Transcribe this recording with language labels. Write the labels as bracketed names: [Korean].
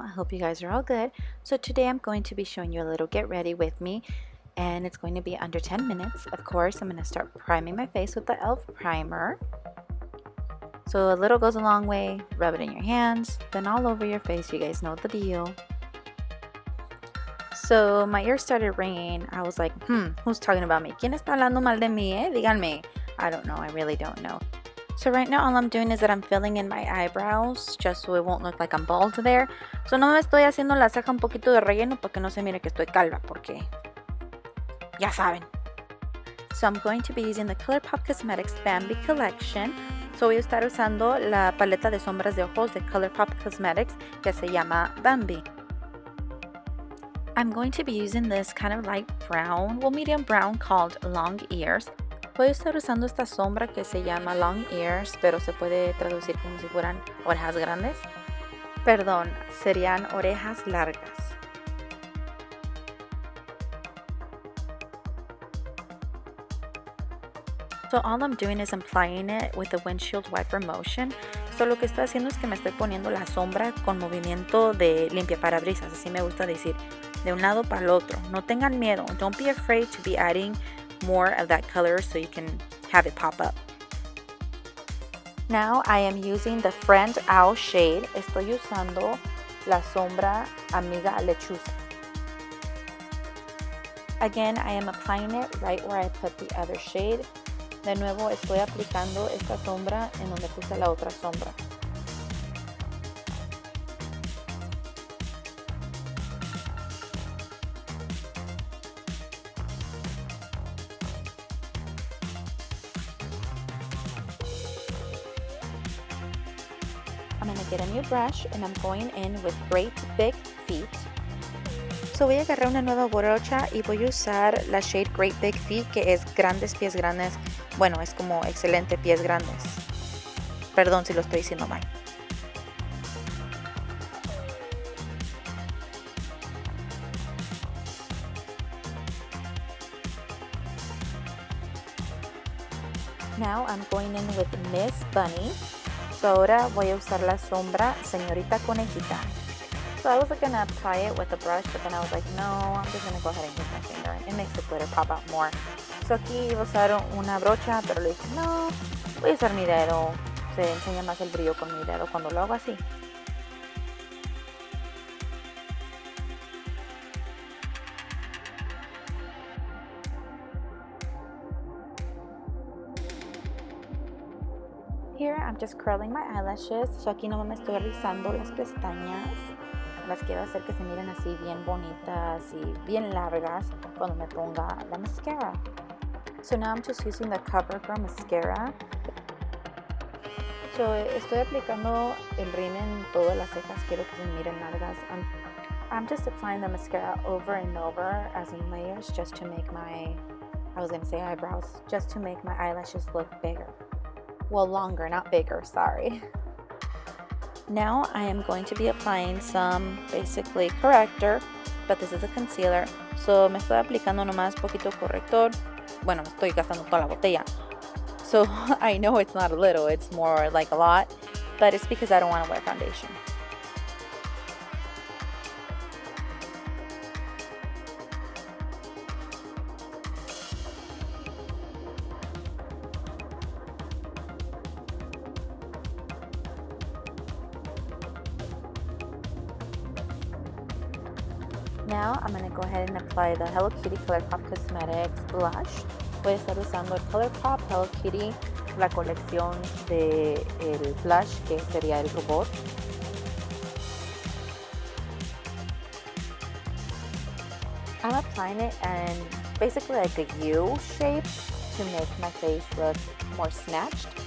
[English] I hope you guys are all good. So today I'm going to be showing you a little get ready with me, and it's going to be under 10 minutes. Of course, I'm going to start priming my face with the e.l.f. primer. So a little goes a long way. Rub it in your hands, then all over your face. You guys know the deal. So my ears started ringing. I was like, who's talking about me? [Spanish] ¿Quién está hablando mal de mí, Díganme. [English] I don't know. I really don't know. So right now all I'm doing is that I'm filling in my eyebrows just so it won't look like I'm bald there. [Spanish] So no me estoy haciendo la ceja un poquito de relleno para que no se mire que estoy calva porque ya saben. [English] So I'm going to be using the ColourPop Cosmetics Bambi collection. [Spanish] So voy a estar usando la paleta de sombras de ojos de ColourPop Cosmetics que se llama Bambi. [English] I'm going to be using this kind of light brown, medium brown called Long Ears. [Spanish] Voy a estar usando esta sombra que se llama Long Ears, pero se puede traducir como si fueran orejas grandes. Perdón, serían orejas largas. [English] So all I'm doing is applying it with the windshield wiper motion. [Spanish] So lo que estoy haciendo es que me estoy poniendo la sombra con movimiento de limpia parabrisas, así me gusta decir, de un lado para el otro. No tengan miedo. [English] Don't be afraid to be adding more of that color so you can have it pop up. Now I am using the Friend Owl shade. [Spanish] Estoy usando la sombra Amiga Lechuza. [English] Again, I am applying it right where I put the other shade. [Spanish] De nuevo estoy aplicando esta sombra en donde puse la otra sombra. [English] I'm going to get a new brush and I'm going in with Great Big Feet. [Spanish] So voy a agarrar una nueva brocha y voy a usar la shade Great Big Feet, que es grandes pies grandes. Bueno, es como excelente pies grandes. Perdón si lo estoy diciendo mal. [English] Now I'm going in with Miss Bunny. [Spanish] So ahora voy a usar la sombra Señorita Conejita. [English] So I was gonna apply it with a brush, but then I was like, no, I'm just gonna go ahead and use my finger. It makes the glitter pop out more. [Spanish] So aquí iba a usar una brocha, pero le dije, no, voy a usar mi dedo. Se enseña más el brillo con mi dedo cuando lo hago así. [English] Here I'm just curling my eyelashes. [Spanish] So aquí no me estoy rizando las pestañas. Las quiero hacer que se miren así bien bonitas y bien largas cuando me ponga la mascara. [English] So now I'm just using the CoverGirl mascara. [Spanish] So estoy aplicando el rímel en todas las cejas. Quiero que se miren largas. [English] I'm just applying the mascara over and over as in layers just to make my, eyebrows, just to make my eyelashes look bigger. Well, longer, not bigger, sorry. Now I am going to be applying some basically corrector, but this is a concealer. So me estoy aplicando nomás poquito corrector. Bueno, estoy gastando toda la botella. So I know it's not a little, it's more like a lot, but it's because I don't want to wear foundation. Now I'm going to go ahead and apply the Hello Kitty ColourPop Cosmetics blush. Voy a estar usando el ColourPop Hello Kitty, la colección de el blush que sería el robot. I'm applying it in basically like a U shape to make my face look more snatched.